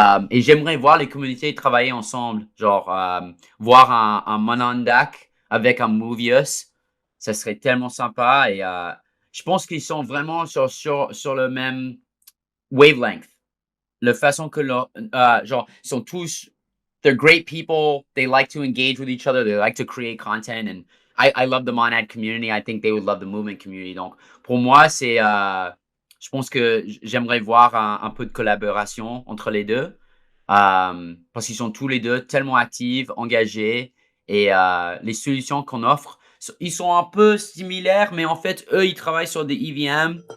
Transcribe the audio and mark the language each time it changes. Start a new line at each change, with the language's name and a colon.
French: Et j'aimerais voir les communautés travailler ensemble. Genre, voir un Monondak avec un Movius. Ça serait tellement sympa. Et je pense qu'ils sont vraiment sur le même wavelength. La façon que genre, ils sont tous,
English: they're great people. They like to engage with each other. They like to create content. And I love the Monad community. I think they would love the movement community.
French: Donc, pour moi, je pense que j'aimerais voir un peu de collaboration entre les deux. parce qu'ils sont tous les deux tellement actifs, engagés et les solutions qu'on offre, ils sont un peu similaires, mais en fait, eux, ils travaillent sur des EVM.